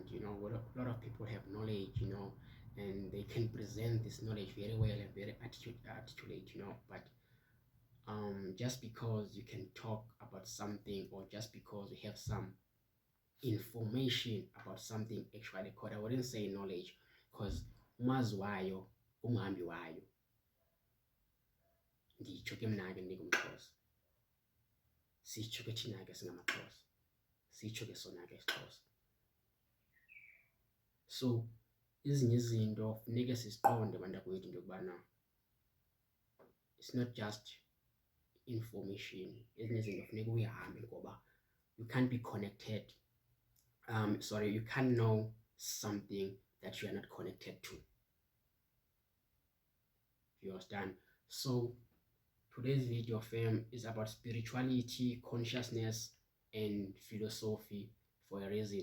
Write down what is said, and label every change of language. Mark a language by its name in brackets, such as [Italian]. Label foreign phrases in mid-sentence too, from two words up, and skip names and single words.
[English] a lot of people have knowledge, and they can present this knowledge very well and very articulate, but just because you can talk about something, or just because you have some information about something, actually called, I wouldn't say knowledge, because [Xhosa] umazi wayo umhambi wayo, nditsho ke mna-ke ndingumXhosa, sitsho ke thina-ke singamaXhosa, sitsho ke sona-ke isiXhosa. So ezinye izinto funeke siziqonde bantakwethu into yokubana [English] it's not just information. [Xhosa] Ezinye izinto funeka uyihambe, ngoba [English] you can't be connected, you can't know something that you are not connected to. You understand? So today's video, fam, is about spirituality, consciousness, and philosophy for a reason.